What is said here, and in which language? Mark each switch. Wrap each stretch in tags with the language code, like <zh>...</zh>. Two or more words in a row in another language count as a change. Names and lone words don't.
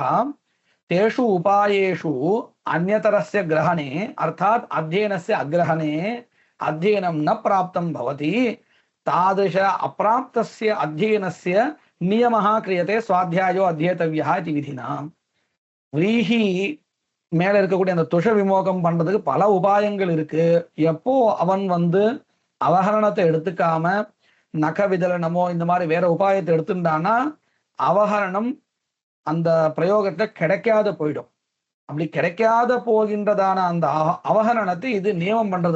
<sa>तेषु उपायेषु अन्यतरस्य ग्रहणे अर्थात् अध्ययनस्य अग्रहणे अध्ययनं न प्राप्तं भवति. तादृश अप्राप्तस्य अध्ययनस्य नियमः क्रियते, स्वाध्यायो अध्येतव्यः इति विधिना.</sa> <ta>व्रीहि மேல இருக்கக்கூடிய அந்த துஷ விமோகம் பண்றதுக்கு பல உபாயங்கள் இருக்கு. எப்போ அவன் அவகரணத்தை எடுத்துக்காம நக விதலனமோ இந்த மாதிரி வேற உபாயத்தை எடுத்துட்டான்னா அவகரணம் அந்த பிரயோகத்தை கிடைக்காத போயிடும். அப்படி கிடைக்காத போகின்றதான அந்த அவகரணத்தை இது நியமம் பண்றது.</ta>